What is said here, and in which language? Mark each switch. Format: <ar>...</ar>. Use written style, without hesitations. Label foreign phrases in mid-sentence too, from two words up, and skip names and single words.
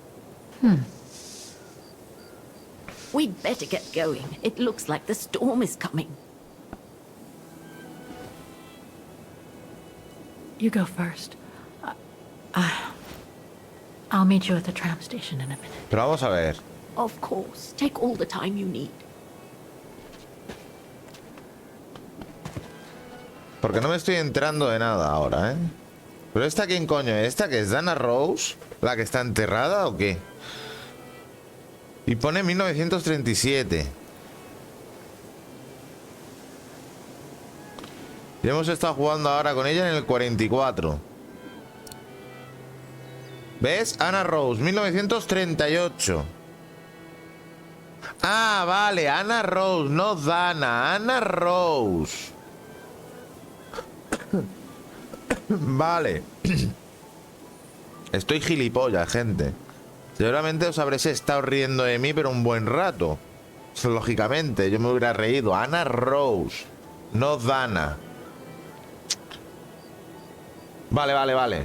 <en>We'd better get going. It looks like the storm is coming. You go first. I'll meet you at the tram station in a minute.</en> <es>Pero vamos a ver.</es> <en>Of course. Take all the time you need.</en> <es>Porque no me estoy enterando de nada ahora, ¿eh? Pero esta, ¿quién coño es? ¿Esta que es Dana Roze? ¿La que está enterrada o qué? Y pone 1937. Y hemos estado jugando ahora con ella en el 44. ¿Ves? Dana Roze, 1938. Ah, vale, Dana Roze, no Dana, Dana Roze. Vale. Estoy gilipollas, gente. Seguramente os habréis estado riendo de mí, pero un buen rato. Lógicamente, yo me hubiera reído. Dana Roze, no Dana. Vale, vale, vale.</es>